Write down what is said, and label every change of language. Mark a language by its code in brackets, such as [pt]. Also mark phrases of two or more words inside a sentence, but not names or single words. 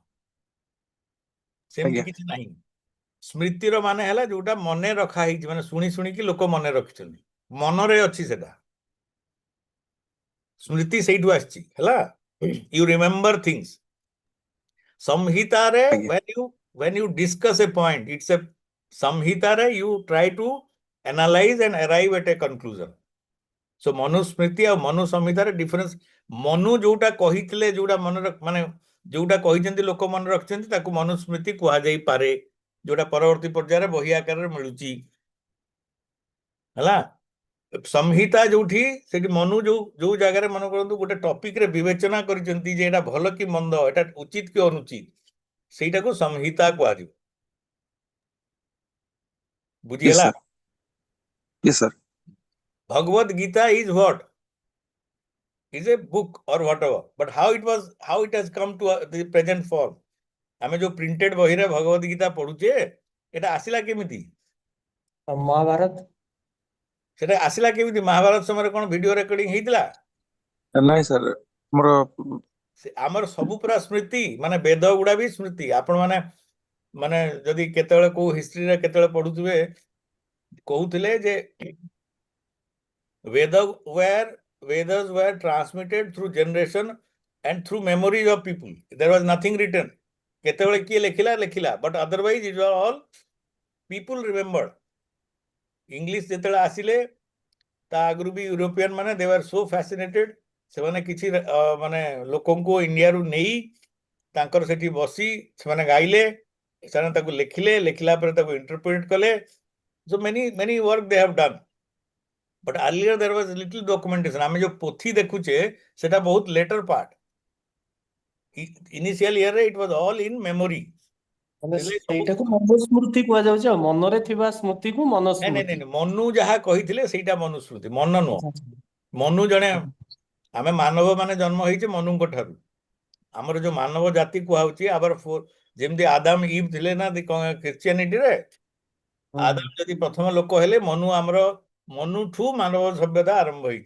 [or] ସେମିତି କିଛି ନାହିଁ. ସ୍ମୃତିର ମାନେ ହେଲା ଯୋଉଟା ମନେ ରଖା ହେଇଛି, ମାନେ ଶୁଣିକି ଲୋକ ମନେ ରଖିଛନ୍ତି, ମନରେ ଅଛି ସେଟା. ସ୍ମୃତି ସେଇଠୁ ଆସିଛି ହେଲା. [en] you remember things. ସଂହିତାରେ when you discuss a point, it's a samhitare you try to analyze and arrive at a conclusion. [or] So manusmriti ଆଉ manu samhitare difference. ମନୁ ଯୋଉଟା କହିଥିଲେ, ଯୋଉଟା ମନେ ମାନେ ଯୋଉଟା କହିଛନ୍ତି ଲୋକ ମନେ ରଖିଛନ୍ତି ତାକୁ ମନୁସ୍ମୃତି କୁହାଯାଇପାରେ, ଯୋଉଟା ପରବର୍ତ୍ତୀ ପର୍ଯ୍ୟାୟରେ ବହି ଆକାରରେ ମିଳୁଛି ହେଲା. ସଂହିତା ଯୋଉଠି ସେଠି ମନୁ ଯୋଉ ଜାଗାରେ ମନେ କରନ୍ତୁ ଗୋଟେ ଟପିକରେ ବିବେଚନା କରିଛନ୍ତି ଯେ ଏଟା ଭଲ କି ମନ୍ଦ, ଏଟା ଉଚିତ କି ଅନୁଚିତ, ସେଇଟାକୁ ସଂହିତା କୁହାଯିବ. ବୁଝିହେଲା? [en] Yes sir. Bhagavad Gita is what? Is a book or whatever, but how it has come to the present form. [or] ଆମେ ଯୋଉ ପ୍ରିଣ୍ଟେଡ ବହିରେ ଭଗବତ ଗୀତା ପଢୁଛେ এটা ଆସିଲା କେମିତି? ମହାଭାରତ ସେଟା ଆସିଲା କେମିତି? ମହାଭାରତ ସମୟରେ କଣ ଭିଡିଓ ରେକର୍ଡିଂ ହେଇଥିଲା? ନାଇଁ ସାର୍ ମୋର ଆମର ସବୁ ପୁରା ସ୍ମୃତି, ମାନେ ବେଦ ଗୁଡା ବି ସ୍ମୃତି। ଆପଣ ମାନେ ଯଦି କେତେବେଳେ କୋଉ ହିଷ୍ଟ୍ରିରେ କେତେବେଳେ ପଢୁଥିବେ, କହୁଥିଲେ ଯେ [en] Vedas were transmitted through generation and through memories of people. There was nothing written. [or] କେତେବେଳେ କିଏ ଲେଖିଲା, [en] but otherwise it was all people remembered. [or] English ଯେତେବେଳେ ଆସିଲେ ତା ଆଗରୁ ବି ୟୁରୋପିଆନ ମାନେ [en] they were so fascinated, [or] ସେମାନେ କିଛି ମାନେ ଲୋକଙ୍କୁ ଇଣ୍ଡିଆରୁ ନେଇ ତାଙ୍କର ସେଠି ବସି ସେମାନେ ଗାଇଲେ, ସେମାନେ ତାକୁ ଲେଖିଲା ପରେ ତାକୁ ଇଣ୍ଟରପ୍ରିଟ କଲେ. [en] So many work they have done. But earlier there was little documentation. [or] ଆମେ ଯୋଉ ପୋଥି ଦେଖୁଛେ ସେଟା ବହୁତ [en] later part. Initial year it was all in memory. [or] ମାନେ ସେଇଟାକୁ ମନୁସ୍ମୃତି କୁହାଯାଉଛି, ଆଉ ମନରେ ଥିବା ସ୍ମୃତିକୁ ମନସ୍ମୃତି। ନାଇଁ ମନୁ ଯାହା କହିଥିଲେ ସେଇଟା ମନୁସ୍ମୃତି, ମନ ନୁହଁ। ମନୁ ଜଣେ, ଆମେ ମାନବ ମାନେ ଜନ୍ମ ହେଇଛେ ମନୁଙ୍କ ଠାରୁ। ଆମର ଯୋଉ ମାନବ ଜାତି କୁହାଉଛି, ଯେମିତି ଆଦାମ ଇଭ୍ ଥିଲେ ନା ଖ୍ରୀଷ୍ଟିଆନିଟିରେ, ଆଦାମ ଯଦି ପ୍ରଥମ ଲୋକ ହେଲେ, ମନୁଠୁ ମାନବ ସଭ୍ୟତା ଆରମ୍ଭ ହେଇଛି।